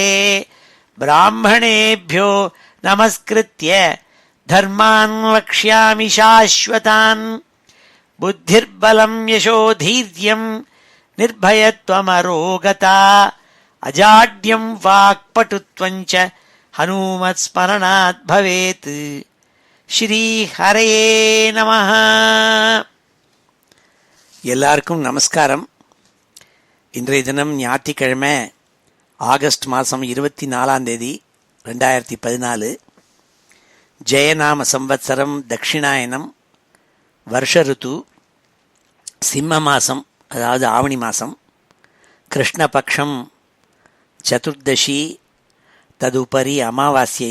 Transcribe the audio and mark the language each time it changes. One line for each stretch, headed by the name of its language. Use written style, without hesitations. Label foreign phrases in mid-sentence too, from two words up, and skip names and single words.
Sanskrit: ब्राह्मणेभ्यो नमस्कृत्य धर्मान् वक्ष्यामि शाश्वतान्। बुद्धिर्बलं यशोधैर्यं निर्भयत्वमरोगता अजाड्यं वाक्पटुत्वं च हनुमत्स्मरणात् भवेत्। श्रीहरये நமः.
Tamil: எல்லாருக்கும் நமஸ்காரம். இன்றைய தினம் ஞாயிற்றுக்கிழமை ஆகஸ்ட் மாதம் 24 2014. ஜெயநாம சம்வத்சரம் தட்சிணாயனம் வருஷ ருத்து சிம்ம மாதம், அதாவது ஆவணி மாதம், கிருஷ்ணபக்ஷம் சதுர்தசி, ததுபரி அமாவாசை.